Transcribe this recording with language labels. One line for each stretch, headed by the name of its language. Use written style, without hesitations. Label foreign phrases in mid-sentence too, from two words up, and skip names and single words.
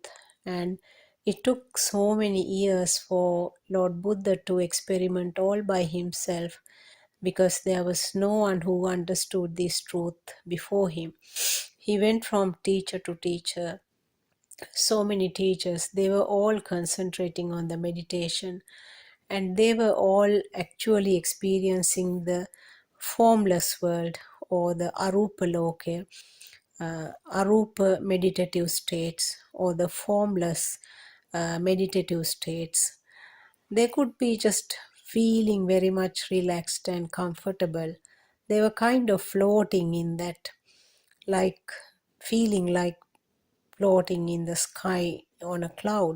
English: And it took so many years for Lord Buddha to experiment all by himself, because there was no one who understood this truth before him. He went from teacher to teacher, so many teachers, they were all concentrating on the meditation, and they were all actually experiencing the formless world, or the
Pali: arupa loka,
English: arupa meditative states, or the formless meditative states. They could be just feeling very much relaxed and comfortable. They were kind of floating in that, like feeling like floating in the sky on a cloud.